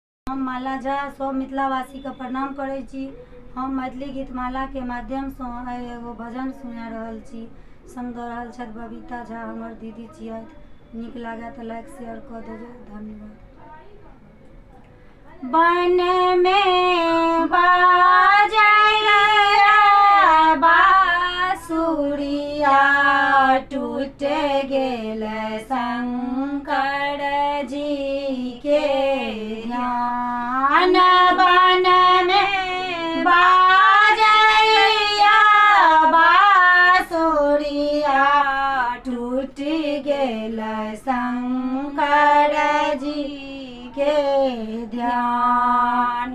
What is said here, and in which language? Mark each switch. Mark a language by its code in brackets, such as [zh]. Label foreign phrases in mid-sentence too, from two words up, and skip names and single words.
[mai] हम माला झा सब मिथिलावासी के प्रणाम करै छी। हम मैथिली गीतमाला के माध्यम से एगो भजन सुना रहल छी। संग दऽ रहल छथि बबीता झा, हमर दीदी छियथि। नीक लागे तऽ [en] like share [mai] कऽ देबै, धन्यवाद। बन में बाजैया बांसुरिया, टूट गेल शंकर जी के ध्यान। बन में बाजैया बांसुरिया, टूट गेल शंकर जी के ध्यान।